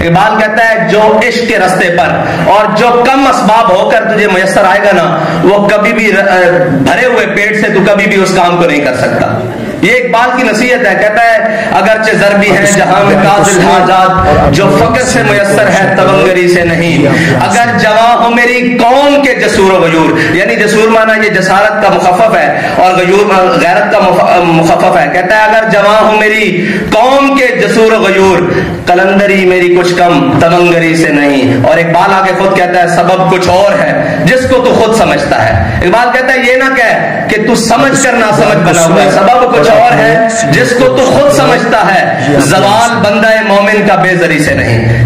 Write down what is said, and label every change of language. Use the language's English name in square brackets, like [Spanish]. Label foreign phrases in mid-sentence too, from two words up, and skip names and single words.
[Urdu] اقبال کہتا ہے جو عشق کے راستے پر اور جو کم اسباب ہو کر تجھے میسر آئے گا نا وہ کبھی بھی بھرے ہوئے پیٹ سے تو کبھی بھی اس کام کو نہیں کر سکتا۔ یہ اقبال کی نصیحت ہے، کہتا ہے اگرچہ ضربی ہیں جہاں میں قاضل حاجات، جو فقر سے میسر ہے تونگری سے نہیں، اگر جواں ہو میری قوم کے جسور و غیور، یعنی جسور مانا یہ جسارت کا مخفف ہے اور غیور غیرت کا مخفف ہے۔ کہتا ہے اگر جواں ہو میری قوم کے جسور و غیور، قلندری میری کچھ کم تونگری سے نہیں۔ اور اقبال آگے خود کہتا ہے سبب کچھ اور ہے جس کو تو خود سمجھتا ہے۔ اقبال کہتا ہے یہ نہ کہہ کہ تو سمجھ کر نہ سمجھ بنا ہوا ہے، سبب کچھ اور ہے جس کو تو خود سمجھتا ہے، زوال بندہ مومن کا بے زری سے نہیں۔